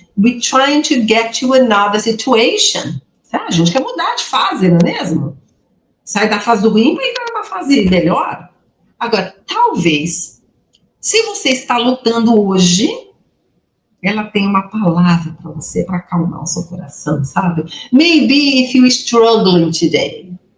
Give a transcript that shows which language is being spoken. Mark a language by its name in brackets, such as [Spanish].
[English] We're trying to get to another situation. [Portuguese] A gente quer mudar de fase, não é mesmo? Sai da fase do ruim para entrar numa fase melhor. Agora, talvez, se você está lutando hoje, ela tem uma palavra para você, para acalmar o seu coração, sabe? [English] Maybe if you're struggling today.